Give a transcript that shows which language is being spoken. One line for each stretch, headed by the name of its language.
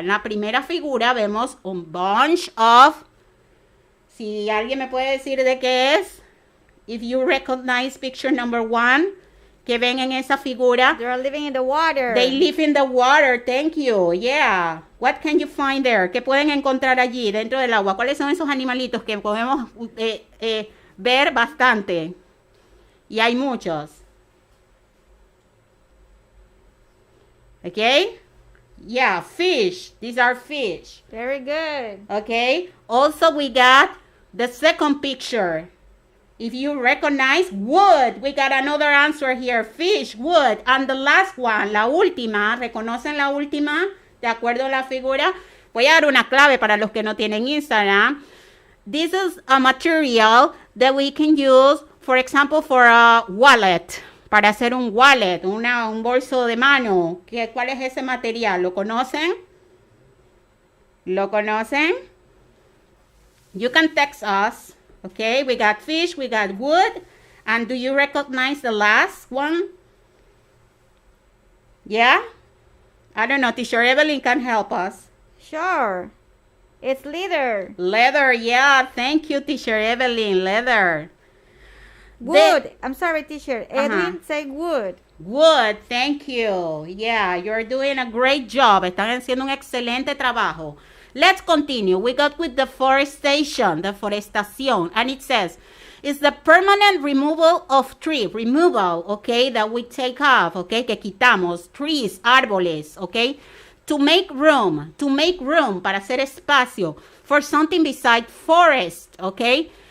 Spanish: En la primera figura vemos un
English: bunch of,
Spanish: si alguien me puede decir de qué es,
English: if you recognize picture number 1,
Spanish: que ven en esa figura.
English: They're living in the water. They live in the water, thank you, yeah. What can you find there?
Spanish: ¿Qué pueden encontrar allí dentro del agua? ¿Cuáles son esos animalitos que podemos ver bastante? Y hay muchos.
English: Okay? Yeah, fish. These are fish. Very good. Okay? Also, we got the second picture. If you recognize wood, we got another answer here. Fish, wood. And the last one,
Spanish: la última. ¿Reconocen la última? De acuerdo a la figura. Voy a dar una clave para los que no tienen Instagram.
English: This is a material that we can use, for example, for a wallet.
Spanish: Para hacer un wallet, un bolso de mano. ¿Cuál es ese material? ¿Lo conocen? ¿Lo conocen?
English: You can text us. Okay, we got fish, we got wood. And do you recognize the last one? Yeah? I don't know. Teacher Evelyn can help us. Sure. It's leather. Leather, yeah. Thank you, teacher Evelyn. Leather. Wood. I'm sorry, teacher. Edwin, say wood. Wood, thank you. Yeah, you're doing a great job.
Spanish: Están haciendo un excelente trabajo.
English: Let's continue. We got with deforestation, deforestación, and it says, it's the permanent removal of tree, removal, okay, that we take off, okay,
Spanish: que quitamos,
English: trees, árboles, okay, to make room,
Spanish: para hacer espacio
English: for something besides forest, okay.